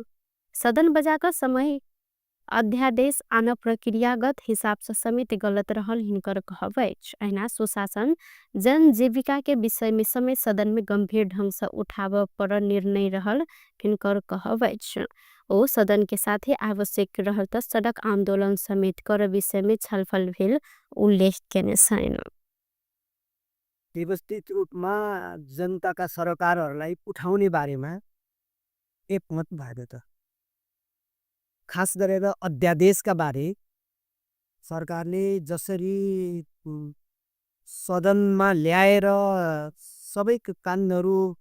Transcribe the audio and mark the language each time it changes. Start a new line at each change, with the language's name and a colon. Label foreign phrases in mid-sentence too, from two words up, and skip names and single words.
Maithili: सदन बजाकर समय अध्यादेश आन प्रक्रियागत हिसाब से समेत गलत रहल हिनकर कहब अछि। अहिना सुशासन जन जीविका के विषय में समेत सदन में गंभीर ढंग से उठाव पर निर्णय रहल हिनकर कहब अछि। ओ सदन के साथ ही आवश्यक रहल त सड़क आंदोलन समेत कर विषय में छलफल भेल उल्लेख केने छैन।
Nepali: व्यवस्थित रूपमा जनताका सरकारहरूलाई उठाउने बारेमा एकमत भएको त खास गरेर अध्यादेशका बारे सरकारले जसरी सदनमा ल्याएर सबै कानुनहरू